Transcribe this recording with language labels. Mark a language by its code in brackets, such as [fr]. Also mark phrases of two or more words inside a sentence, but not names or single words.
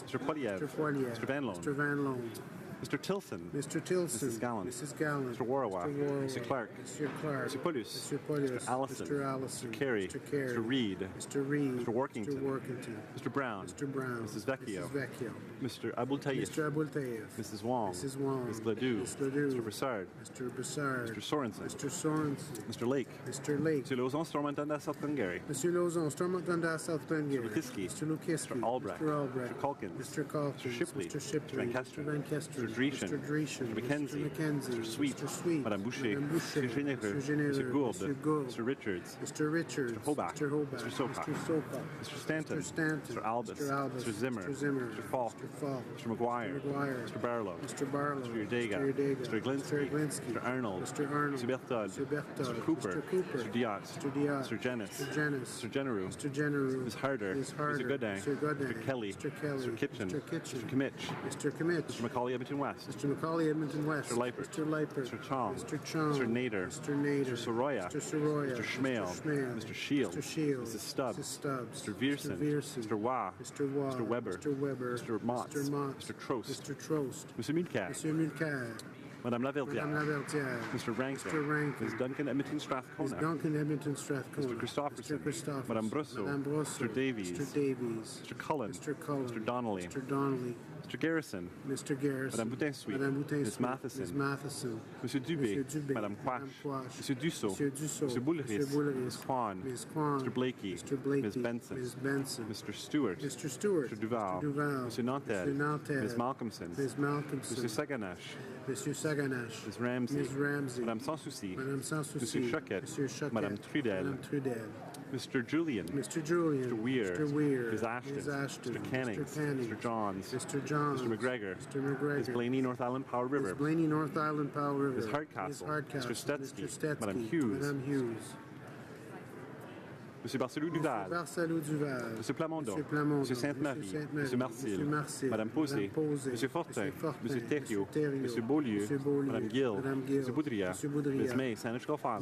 [en] Poilievre. Mr. Poilievre. Mr. Van Loan. Mr. Van Loan. Mr. Tilson. Mr. Tilson. Mrs. Gallant. Mrs. Gallant. Mr. Warwa. Mr. Warwa. Mr. Clark. Mr. Clark. Mr. Pulis. Mr. Pulis. Mr. Allison. Mr. Allison. Mr. Carey. Mr. Carey. Mr. Reid. Mr. Reid. Mr. Workington. Mr. Workington. Mr. Brown. Mr. Brown. Mrs. Vecchio. Mrs. Vecchio. Mr. Abultayev. Mr. Abultayev. Mrs. Wong. Mrs. Wong. Ms. Ledoux. Ms. Ledoux. Mr. Broussard. Mr. Broussard. Mr. Sorensen. Mr. Sorensen. Mr. Lake. Mr. Lake. Mr. Lauzon, Stormont, Dundas, South Glengarry. Mr. Lauzon, Stormont, Dundas, South Glengarry. Mr. Lukiski. Mr. Lukiski. Mr. Albrecht. Mr. Albrecht. Mr. Calkins. Mr. Calkins. Mr. Shipley. Mr. Shipley. Mr. Van Kesteren. Mr. Van Kesteren. Mr. Dreeshen. Mr. Dreeshen. Mr. McKenzie. Mr. McKenzie. Mr. Sweet. Mr. Sweet. Madame Boucher. Madame Boucher. Mr. Généreux. Mr. Généreux. Mr. Gourde. Mr. Gourde. Mr. Richards. Mr. Richards. Mr. Hobach. Mr. Hobach. Mr. Sopak. Mr. Sopak. Mr. Stanton. Mr. Stanton. Mr. Albus. Mr. Albus. Mr. Zimmer. Mr. Zimmer. Mr. Falk. Mr. Falk. Mr. McGuire. Mr. McGuire. Mr. Barlow. Mr. Barlow. Mr. Udega. Mr. Udega. Mr. Glinsky. Mr. Glinsky. Mr. Arnold. Mr. Arnold. Mr. Berthold. Mr. Berthold. Mr. Cooper. Mr. Cooper. Mr. Diot. Mr. Diot. Mr. Jennis. Mr. Jennis. Mr. Genereux. Mr. Genereux. Ms. Harder. Ms. Harder. Mr. Godin. Mr. Godin. Mr. Kelly. Mr. Kelly. Mr. Kitchen. Mr. Kitchen. Mr. Kimmich. Mr. Kimmich. Mr. Macaulay Edmonton West. Mr. Macaulay Edmonton West. Mr. Leipert. Mr. Leipert. Mr. Chong. Mr. Chong. Mr. Nader. Mr. Nader. Mr. Soroya. Mr. Soroya. Mr. Schmale. Mr. Schmale. Mr. Shield. Mr. Shield. Mrs. Stubbs. Mrs. Stubbs. Mr. Viersen. Mr. Viersen. Mr. Waugh. Mr. Waugh. Mr. Weber. Mr. Weber. Mr. Motz. Mr. Motz. Mr. Trost. Mr. Trost. Mr. Mulcair. Mr. Mulcair. Madame Laverdière. Madame Laverdière. Mr. Rankin. Mr. Rankin. Ms. Duncan Edmonton Strathcona. Ms. Duncan Edmonton Strathcona. Mr. Christopherson. Mr. Christopherson. Madame Brosseau. Madame Brosseau. Mr. Davies. Mr. Davies. Mr. Cullen. Mr. Cullen. Mr. Donnelly. Mr. Donnelly. Mr. Garrison. Mr. Garrison. Madame Boutin-Suite. Madame Boutin-Suite. Ms. Matheson. Ms. Matheson. Monsieur Dubé. Monsieur Dubé. Madame Quash. Monsieur Dussault. Monsieur Dussault. Monsieur Boulris. Monsieur Boulris. Ms. Kwan. Ms. Kwan. Mr. Blakey. Mr. Blakey. Ms. Benson. Ms. Benson. Mr. Stewart. Mr. Stewart. Mr. Duval. Mr. Duval. Monsieur Nantel. Mr. Nantel. Ms. Malcolmson. Ms. Malcolmson. Monsieur Saganache. Monsieur Saganache. Ms. Ramsey. Ms. Ramsey. Madame Sans Souci. Madame Sans Souci. Monsieur Choquette. Monsieur Choquette. Madame Trudel. Madame Trudel. Mr. Julian. Mr. Julian. Mr. Weir. Mr. Weir. Ms. Ashton. Ms. Ashton. Mr. Canning. Mr. Canning. Mr. Johns. Mr. Johns. Mr. McGregor. Mr. McGregor. Ms. Blaney, North Island, Powell River. Ms. Blaney, North Island, Powell River. Ms. Hardcastle. Ms. Hardcastle. Mr. Stetsky. Mr. Stetsky. Madame Hughes. Madame Hughes. Monsieur Barcelou Duval. Barcelou Duval. Monsieur Plamondon. Monsieur Plamondon. Monsieur Sainte-Marie. Monsieur Marcil. Monsieur Marcil. Madame Posé. Monsieur Fortin. Monsieur Thériault. Monsieur Beaulieu. Madame Gill. Madame Gill. Monsieur Boudria. Monsieur Boudria. Ms. May, Saanich Gulf Islands.